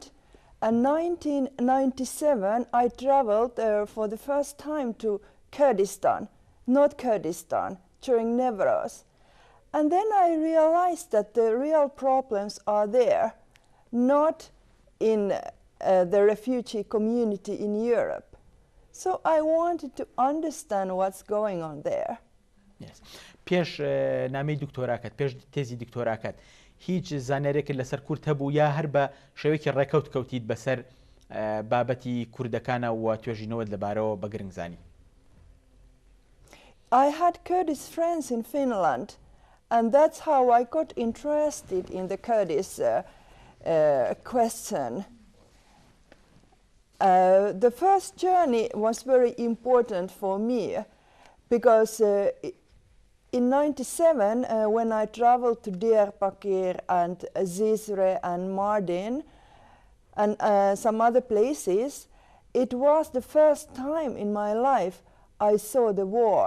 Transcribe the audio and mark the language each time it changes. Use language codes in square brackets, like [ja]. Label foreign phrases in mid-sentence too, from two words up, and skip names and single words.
[en] In 1997, I traveled for the first time to Kurdistan, North Kurdistan, during Newroz. And then I realized that the real problems are there, not in the refugee community in Europe. So I wanted to understand what's going on there. Yes. [ckb] پێش نامەی دکتۆراکەت پێش تێزی دکتۆراکەت هیچ زانارێکت لەسەر کورد هەبوو یا هەر بە شێوەیەکی ڕێکەوت کەوتیت بەسەر بابەتی کوردەکانە و توێژینەوەت لەبارەوە بە گرنگ زانی [en] I had Kurdish friends in Finland, and that's how I got interested in the Kurdish question. The first journey was very important for me because in 1997, when I traveled to Diyarbakir and Zizre and Mardin and some other places, it was the first time in my life I saw the war.